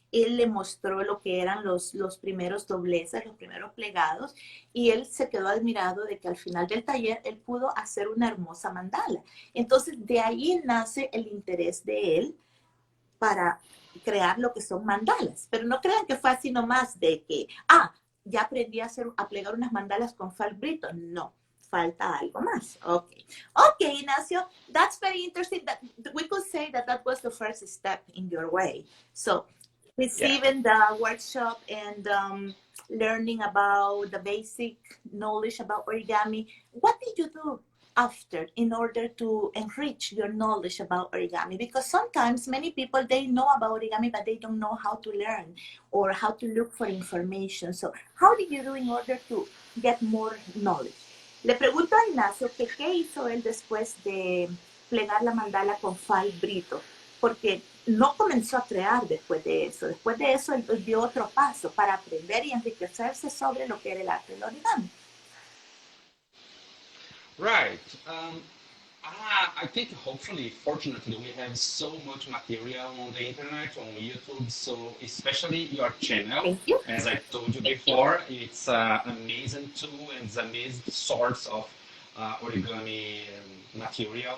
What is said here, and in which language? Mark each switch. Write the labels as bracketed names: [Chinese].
[Spanish] Él le mostró lo que eran los primeros dobleces, los primeros plegados, y él se quedó admirado de que al final del taller él pudo hacer una hermosa mandala. Entonces, de ahí nace el interés de él para crear lo que son mandalas. Pero no crean que fue así nomás de que, ya aprendí a plegar unas mandalas con Falk Brito. No, falta algo más. Okay. [English] Okay, Ignacio, that's very interesting. That we could say that that was the first step in your way. So, Yeah. receiving the workshop and learning about the basic knowledge about origami, what did you do after in order to enrich your knowledge about origami? Because sometimes many people, they know about origami but they don't know how to learn or how to look for information. So how did you do in order to get more knowledge? [Spanish] Le pregunto a Ignacio que qué hizo él después de plegar la mandala con Fal Brito, porque no comenzó a crear después de eso. Después de eso él dio otro paso para aprender y enriquecerse sobre lo que era el arte del origami. [English] Right. I think hopefully, fortunately, we have so much material on the internet, on YouTube. So especially your channel, Thank you. as I told you before, it's an amazing tool and it's an amazing source of origami material.